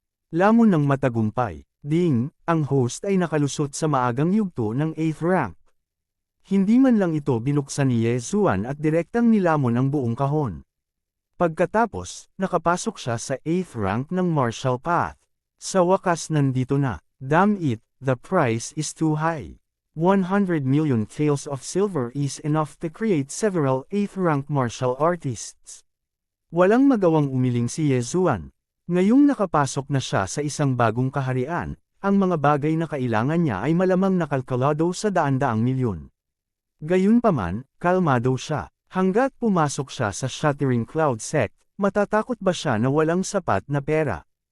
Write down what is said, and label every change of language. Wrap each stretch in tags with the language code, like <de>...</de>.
<tl>Lamon ng matagumpay. Ding, ang host ay nakalusot sa maagang yugto ng 8th rank. Hindi man lang ito binuksan ni Yezuan at direktang nilamon ang buong kahon. Pagkatapos, nakapasok siya sa 8th rank ng martial path. Sa wakas nandito na.</tl> <en>Damn it, the price is too high. 100 million taels of silver is enough to create several 8th rank martial artists.</en> <tl>Walang magawang umiling si Yezuan. Ngayong nakapasok na siya sa isang bagong kaharian, ang mga bagay na kailangan niya ay malamang nakalkulado sa daan-daang milyon. Gayunpaman, kalmado siya. Hanggat pumasok siya sa Shattering Cloud sect, matatakot ba siya na walang sapat na pera?</tl>